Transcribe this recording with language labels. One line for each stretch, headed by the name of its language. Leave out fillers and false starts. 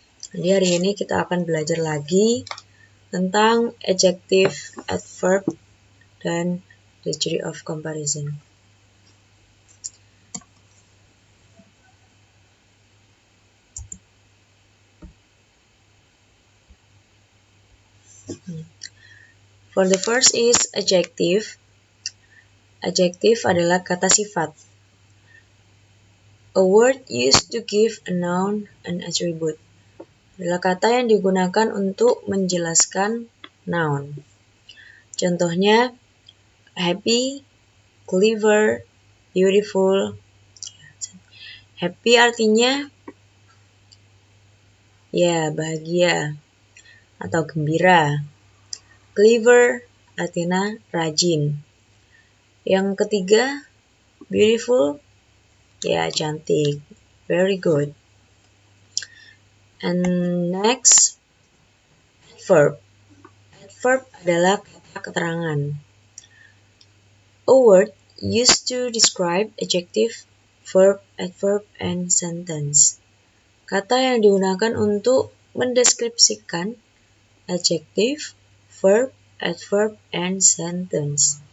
Indonesian: Jadi hari ini kita akan belajar lagi tentang adjective, adverb, dan the degree of comparison.
English: For the first is adjective.
Indonesian: Adjective adalah kata sifat.
English: A word used to give a noun an attribute.
Indonesian: Adalah kata yang digunakan untuk menjelaskan noun. Contohnya, happy, clever, beautiful. Happy artinya ya bahagia atau gembira. Clever artinya rajin. Yang ketiga, beautiful, ya cantik.
English: Very good. And next, adverb.
Indonesian: Adverb adalah kata keterangan.
English: A word used to describe adjective, verb, adverb, and sentence.
Indonesian: Kata yang digunakan untuk mendeskripsikan adjective, verb, adverb, and sentence.